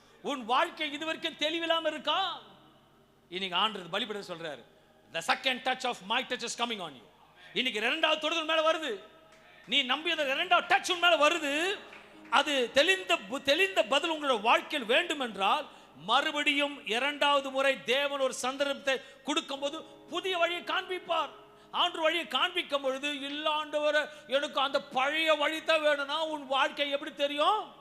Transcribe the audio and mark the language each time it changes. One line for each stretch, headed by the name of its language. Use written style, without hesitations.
Tamil: உன் வாழ்க்கை இதுவரைக்கும் தெளிவில்லாம இருக்கா? இன்னைக்கு ஆண்டவர் பலிபீடம் சொல்றாரு,
English: the second touch of my touch is coming on you.
Tamil: இன்னைக்கு இரண்டாவது தொடுதல் மேல வருது. நீ நம்பியது இரண்டாவது டச் உன் மேல வருது. அது தெளிந்த பதில் உங்களோட வாழ்க்கையில் வேண்டும் என்றால் மறுபடியும் இரண்டாவது முறை தேவன் ஒரு சந்தர்ப்பத்தை கொடுக்கும்போது புதிய வழியை காண்பிப்பார். ஆண்டு வழியை காண்பிக்கும் பொழுது, இல்ல ஆண்டவரே எனக்கு அந்த பழைய வழி தான் வேணும்னா உன் வாழ்க்கை எப்படி தெரியும்?